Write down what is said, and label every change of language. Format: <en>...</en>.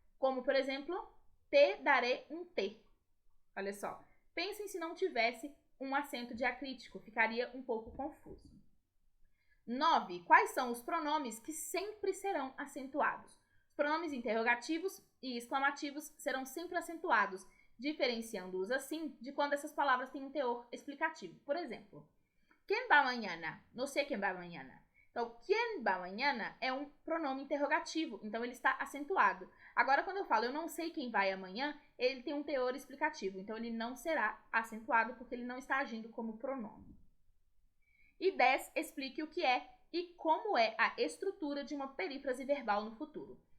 <pt>Como, por exemplo,</pt> <es>te daré um té.</es> <pt>Olha só, pensem se não tivesse um acento diacrítico, ficaria um pouco confuso. 9. Quais são os pronomes que sempre serão acentuados? Os pronomes interrogativos e exclamativos serão sempre acentuados, diferenciando-os assim de quando essas palavras têm um teor explicativo.</pt> <es>Por exemplo, ¿quién va mañana?</es> <pt>Não sei quem vai amanhã. Então,</pt> <es>¿quién va mañana?</es> <pt>É um pronome interrogativo, então ele está acentuado. Agora, quando eu falo eu não sei quem vai amanhã, ele tem um teor explicativo, então ele não será acentuado porque ele não está agindo como pronome. E 10, explique o que é e como é a estrutura de uma perífrase verbal no futuro.</pt>